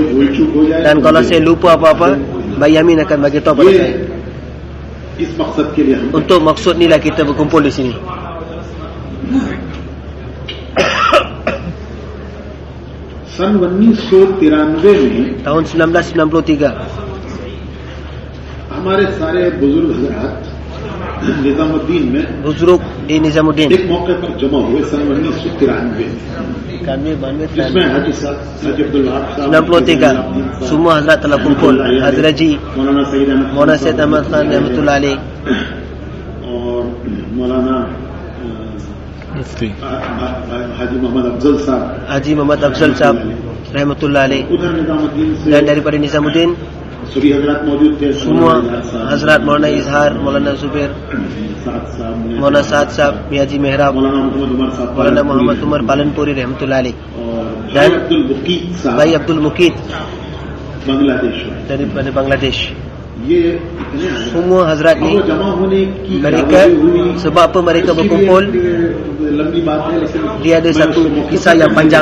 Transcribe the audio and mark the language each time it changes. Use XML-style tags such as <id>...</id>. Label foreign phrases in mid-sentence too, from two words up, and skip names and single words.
<ms>Dan kalau saya lupa apa-apa, Baik Yamin akan bagi tahu pada saya. Untuk maksud inilah kita berkumpul di sini. Tahun 1993</ms> <ur>ہمارے سارے بزرگ حضرات نظام الدین میں</ur> <ms>बुजुर्ग di Nizamuddin</ms> <ur>ایک موقعے پر جمع ہوئے سن 1993 جس میں حاجی صاحب حاجی عبد الوہاب صاحب</ur> <ms>93 semua Hazrat telah kumpul. Hadraji Maulana Sayyid Ahmad Khan</ms> <ar>رحمة الله عليه</ar> <ur>اور مولانا حاجی محمد افضل صاحب</ur> <ms>Haji Muhammad Afzal Sahab</ms> <ar>رحمة الله عليه,</ar> <ur>ادھر نظام الدین سے</ur> <ms>dan daripada Nizamuddin</ms> <ur>سبھی حضرات موجود تھے.</ur> <ms>semua Hazrat Maulana Izhar, Maulana Zubair, Maulana Saad Sahab, Miyaji Mehrab, Maulana Muhammad Umar Palanpuri</ms> <ar>رحمة الله عليه,</ar> <ms>dan Bhai Abdul Muqid daripada Bangladesh. Semua Hazrat ni, mereka, sebab apa mereka berkumpul, dia ada satu kisah yang panjang.</ms>